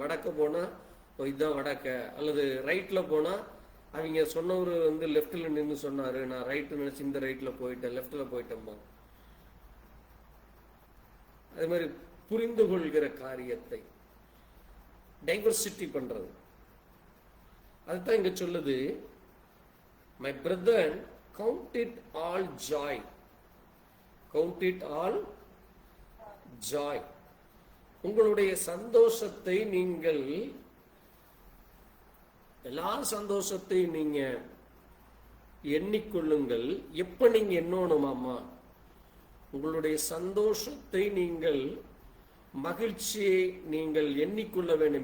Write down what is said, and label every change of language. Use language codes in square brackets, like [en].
[ta] வடக்க போனா இதுதான் வடக்க, அல்லது ரைட்ல போனா அவங்க சொன்னவர் லெப்ட்ல நின்று சொன்னாரு, நான் ரைட்டு நினைச்சு இந்த ரைட்ல போயிட்டேன், லெப்ட்ல போயிட்டேன்பா. அது மாதிரி புரிந்து கொள்கிற காரியத்தை டைவர்சிட்டி பண்றது. அதுதான் இங்க சொல்லுது, [en] my brethren, count it all joy. [ta] Count it all joy. உங்களுடைய சந்தோஷத்தை நீங்கள், எல்லா சந்தோஷத்தையும் நீங்க எண்ணிக்கொள்ளுங்கள். எப்ப நீங்க எண்ணணுமாமா? உங்களுடைய சந்தோஷத்தை நீங்கள், மகிழ்ச்சியை நீங்கள் எண்ணிக்கொள்ள வேண்டும்.